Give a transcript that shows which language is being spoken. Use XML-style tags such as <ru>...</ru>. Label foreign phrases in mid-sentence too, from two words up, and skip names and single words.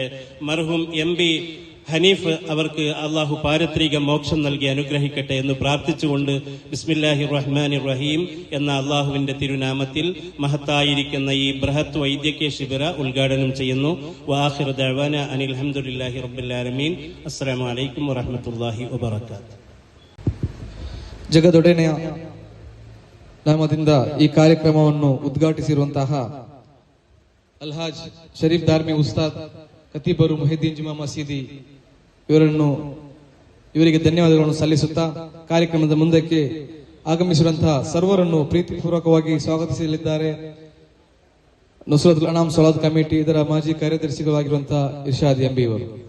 <ml>മർഹൂം MB ഹനീഫ് അവർക്ക് അള്ളാഹു പാരത്രിക മോക്ഷം നൽകി അനുഗ്രഹിക്കട്ടെ എന്ന് പ്രാർത്ഥിച്ചുകൊണ്ട്</ml> <ar>بسم الله الرحمن الرحيم</ar> <ml>എന്ന അള്ളാഹുവിന്റെ തിരുനാമത്തിൽ മഹത്തായിരിക്കുന്ന ഈ ബൃഹത്ത് വൈദ്യകീയ ശിബിര ഉദ്ഘാടനം ചെയ്യുന്നു.</ml> <ar>وآخر دعوانا أن الحمد لله رب العالمين. السلام عليكم ورحمة الله وبركاته.</ar> <kn>ಜಗದೊಡೆನೆಯ ನಾಮದಿಂದ ಈ ಕಾರ್ಯಕ್ರಮವನ್ನು ಉದ್ಘಾಟಿಸಿರುವಂತಹ ಅಲ್ಹಾಜ್ ಶರೀಫ್ ದಾರ್ಮಿ ಉಸ್ತಾದ್ ಖತೀಬರು ಮುಹಿದ್ದೀನ್ ಜುಮಾ ಮಸೀದಿ ಇವರಿಗೆ ಧನ್ಯವಾದಗಳನ್ನು ಸಲ್ಲಿಸುತ್ತಾ ಕಾರ್ಯಕ್ರಮದ ಮುಂದಕ್ಕೆ ಆಗಮಿಸಿರುವಂತಹ ಸರ್ವರನ್ನು ಪ್ರೀತಿಪೂರ್ವಕವಾಗಿ ಸ್ವಾಗತಿಸಲಿದ್ದಾರೆ ನುಸ್ರತುಲ್ ಅನಾಮ್ ಸಲಾತ್ ಕಮಿಟಿ ಇದರ ಮಾಜಿ ಕಾರ್ಯದರ್ಶಿಗಳಾಗಿರುವಂತಹ ಇರ್ಷಾದ್ MB ಅವರು.</kn>